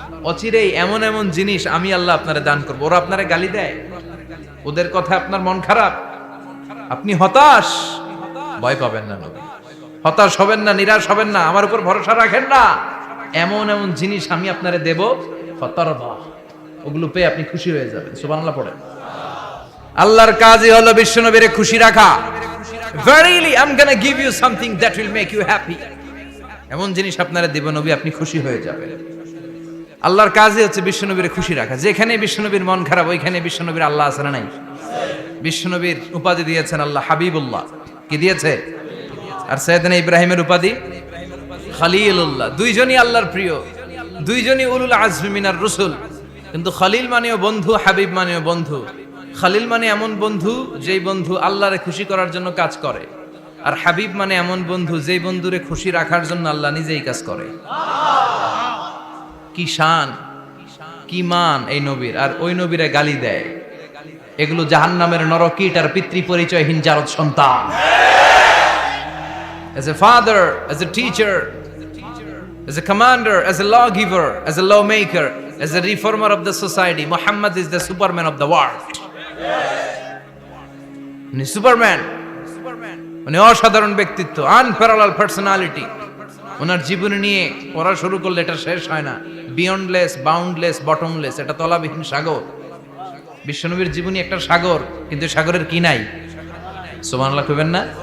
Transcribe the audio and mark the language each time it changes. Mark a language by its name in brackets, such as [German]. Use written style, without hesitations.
[Bangla] অচিরেই এমন এমন জিনিস আমি আল্লাহ আপনারে দান করব। ওরা আপনারে গালি দেয়, ওদের কথা আপনার মন খারাপ, আপনি হতাশ, ভয় পাবেন না নবী, হতাশ হবেন না, নিরাশ হবেন না, আমার উপর ভরসা রাখেন না। এমন এমন জিনিস আমি আপনারে দেব, ফাতারদা, ওগুলো পেয়ে আপনি খুশি হয়ে যাবেন। সুবহানাল্লাহ পড়েন। আল্লাহর কাজই হলো বিশ্বনবীরে খুশি রাখা। [English] Verily I'm gonna give you something that will make you happy. [Bangla] এমন জিনিস আপনারা দেব নবী, আপনি খুশি হয়ে যাবেন। আল্লাহর কাজই হচ্ছে বিশ্বনবীরে খুশি রাখা। যেখানে বিশ্বনবীর মন খারাপ, ওইখানে বিশ্বনবীর আল্লাহ আছে না নাই? বিশ্বনবীর উপাধি দিয়েছেন আল্লাহ হাবিবুল্লাহ। কি দিয়েছে? আর সাইয়েদনা ইব্রাহিমের উপাধি খলিলুল্লাহ। দুইজনই আল্লাহর প্রিয়, দুইজনই [Arabic] উলুল আজমি মিনার রাসূল। [Bangla] কিন্তু খলিল মানেও বন্ধু, হাবিব মানেও বন্ধু। খলিল মানে এমন বন্ধু যেই বন্ধু আল্লাহরে খুশি করার জন্য কাজ করে, আর হাবিব মানে এমন বন্ধু যেই বন্ধুরে খুশি রাখার জন্য আল্লাহ নিজেই কাজ করে। কি শান, কি মান এই নবীর! আর ওই নবীরে গালি দেয়। এগুলো জাহান্নামের নরকীট আর পিতৃ পরিচয়হীন জারদ সন্তান। [English] As a father, as a teacher, as a commander, as a lawgiver, as a lawmaker, as a reformer of the society, Muhammad is the Superman of the world. [Bangla] উনি সুপারম্যান, উনি অসাধারণ ব্যক্তিত্ব, [English] Unparallel personality. [Bangla] ওনার জীবনী নিয়ে পড়া শুরু করলে এটা শেষ হয় না। [English] beyondless, boundless, bottomless, [Bangla] এটা তলাবিহীন সাগর। বিশ্বনবীর জীবনী একটা সাগর, কিন্তু সাগরের কি নাই? সুবহানাল্লাহ কইবেন না?